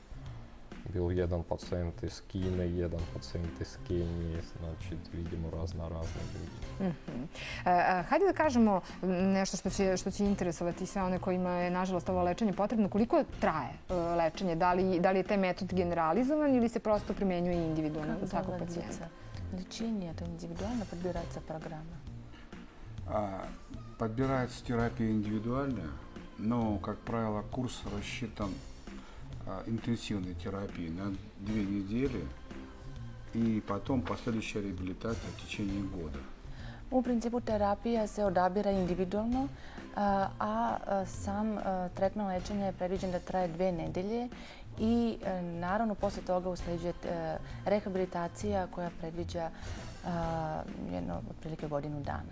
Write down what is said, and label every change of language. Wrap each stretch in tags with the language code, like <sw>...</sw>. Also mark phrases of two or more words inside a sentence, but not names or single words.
<sr>Bil jedan pacijent iz Kine, jedan pacijent iz Kenije, znači vidimo razne ljudi. Hajde da kažemo nešto što će interesovati sve one kojima je, nažalost, ovo lečenje potrebno. Koliko traje lečenje? Da li je taj metod generalizovan ili se prosto primjenjuje individualno za svakog pacijenta?</sr> <ru>Лечение это индивидуально подбирается программа. Подбирается терапия индивидуальная, но, как правило, курс рассчитан интенсивной терапии на 2 недели и потом последующая реабилитация в течение года.</ru> <sr>U principu terapija se odabira individualno, a sam tretman lečenja je predviđen da traje 2 nedelje i naravno posle toga usleđuje rehabilitacija koja predviđa otprilike godinu dana.</sr>